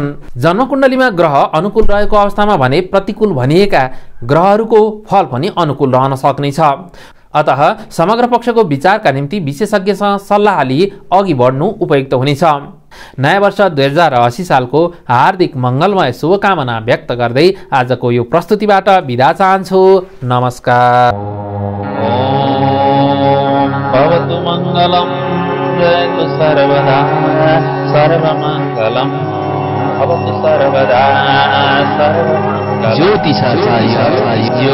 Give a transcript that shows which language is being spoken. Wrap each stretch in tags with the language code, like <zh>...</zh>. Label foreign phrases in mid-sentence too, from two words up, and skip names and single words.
<ne>जन्मकुण्डलीमा ग्रह अनुकूल रहेको अवस्थामा भने प्रतिकूल भनिएका ग्रहहरूको फल पनि अनुकूल रहन सक्नेछ। अतः समग्र पक्षको विचारका निम्ति विशेषज्ञसँग सल्लाह लिई अघि बढ्नु उपयुक्त हुनेछ। नयाँ वर्ष 2080 सालको हार्दिक मङ्गलमय शुभकामना व्यक्त गर्दै आजको यो प्रस्तुतिबाट बिदा चाहन्छु। नमस्कार।</ne> <sa>भवतु मङ्गलम् जयतु सर्वदा सर्वमङ्गलम् भवतु सर्वदा सर्वमङ्गलम्।</sa> <ne>ज्योतिषाचार्य</ne>